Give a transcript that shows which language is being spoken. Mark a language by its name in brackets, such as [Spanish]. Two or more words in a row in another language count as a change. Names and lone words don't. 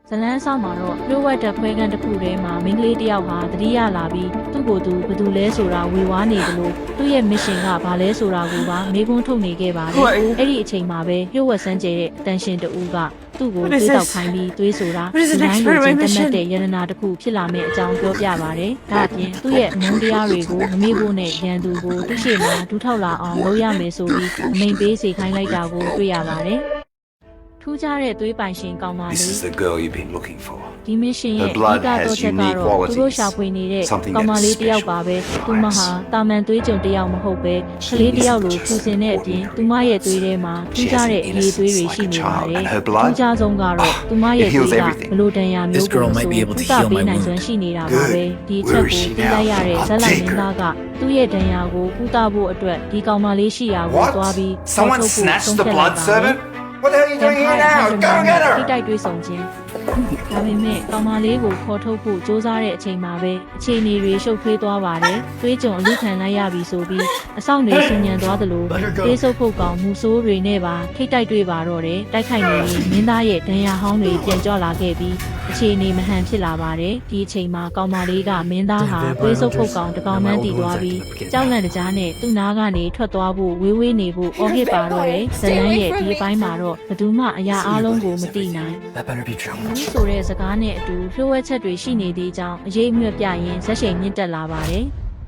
[Burmese] ဇလန်းဆောင်မှာတော့လျှို့ဝှက်တဲ့ခွဲခန်းတစ်ခုထဲမှာမိန်းကလေးတစ်ယောက်ဟာသတိရလာပြီးသူ့ကိုယ်သူဘယ်သူလဲဆိုတာဝေဝါးနေတယ်လို့သူ့ရဲ့ mission ကဘာလဲဆိုတာကိုပါမေးခွန်းထုတ်နေခဲ့ပါတယ်။အဲ့ဒီအချိန်မှာပဲလျှို့ဝှက်စမ်းကြဲတဲ့အတန်ရှင်တူကသူ့ကိုတွေးတောက်ခိုင်းပြီးတွေးဆိုတာဒီတိုင်းလိုချင်းတက်တဲ့ယန္တနာတစ်ခုဖြစ်လာမယ့်အကြောင်းပြောပြပါတယ်။ဒါအပြင်သူ့ရဲ့အမုန်းတရားတွေကိုမမေ့ဖို့နဲ့ရန်သူကိုသူ့ရှေ့မှာဒူးထောက်လာအောင်လုပ်ရမယ်ဆိုပြီးအမိန်ပေးစေခိုင်းလိုက်တာကိုတွေ့ရပါတယ်။ထူးခြားတဲ့သွေးပိုင်ရှင်ကောင်မလေး [English] This is the girl you've been looking for. [Burmese] ဒီမရှင်ရဲ့အဓိကတော့ချက်ကတော့သူတို့ရှာဖွေနေတဲ့ကောင်မလေးတယောက်ပါပဲသူမဟာတာမန်သွေးကြုံတယောက်မဟုတ်ပဲကလေးတယောက်လိုထူစင်တဲ့အပြင်သူမရဲ့သွေးထဲမှာထူးခြားတဲ့အရေးသွေးတွေရှိနေပါတယ်ထူးခြားဆုံးကတော့သူမရဲ့သွေးကဘလိုတန်ရာမျိုးကိုဆိုပေးနိုင်စွမ်းရှိနေတာပါပဲဒီချက်ကိုသိလိုက်ရတဲ့ဇက်လိုက်မင်းသားကသူ့ရဲ့ဒဏ်ရာကိုကုသဖို့အတွက်ဒီကောင်မလေးရှိရာကိုသွားပြီး [English] Someone snatched the blood servant? What the hell are you doing here now? Go and get her! [Burmese] ထိတိုက်တွေးဆောင်ခြင်းဒါပေမဲ့ကောင်မလေးကိုခေါ်ထုတ်ဖို့စ조사တဲ့အချိန်မှာပဲအခြေအနေတွေရှုပ်ထွေးသွားပါတယ်။သွေးကြုံအလူခံလိုက်ရပြီဆို ပြီးအဆောင်တွေဆူညံသွားသလိုသေးဆုပ်ဖို့ကောင်မူဆိုးတွေနဲ့ပါထိတိုက်တွေးပါတော့တယ်။တိုက်ခိုက်နေရင်မင်းသားရဲ့ဒဏ်ရာဟောင်းတွေပြန်ကြွလာခဲ့ပြီးအခြေအနေမဟန်ဖြစ်လာပါတယ်။ဒီအချိန်မှာကောင်မလေးကမင်းသားဟာသွေးဆုပ်ဖို့ကောင်တကောင်မှန်းတည်သွားပြီးကြောက်လန့်တကြားနဲ့သူ့နားကနေထွက်သွားဖို့ဝေးနေဖို့အော်ဟစ်ပါတော့တယ်။ဇလန်းရဲ့ဒီအပိုင်းမှာတော့ဘယ်သူမှအရာအလုံးကိုမသိနိုင် [English] That better be true. [Burmese] ဒီဆိုတဲ့စကားနဲ့အတူလျှို့ဝှက်ချက်တွေရှိနေသေးကြောင်းအရေးအမြွက်ပြရင်းဇက်ရှိန်မြင့်တက်လာပါတယ်။